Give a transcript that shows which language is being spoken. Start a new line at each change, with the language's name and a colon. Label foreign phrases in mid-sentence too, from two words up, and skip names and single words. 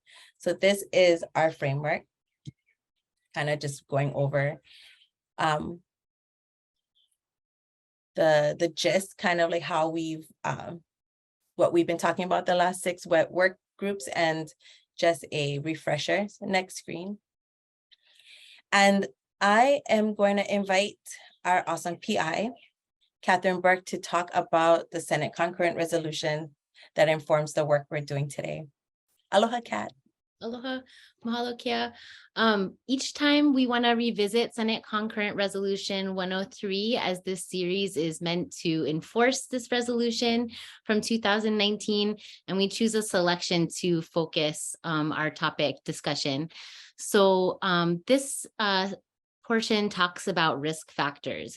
English: So this is our framework, kind of just going over the gist, kind of like how we've what we've been talking about the last 6 work groups, and just a refresher. So next screen. And I am going to invite our awesome PI, Catherine Burke, to talk about the Senate concurrent resolution that informs the work we're doing today.
Hawaiian: Aloha, Kat. Aloha, mahalo kia.
English: Each time we want to revisit Senate Concurrent Resolution 103, as this series is meant to enforce this resolution from 2019, and we choose a selection to focus our topic discussion. So this portion talks about risk factors.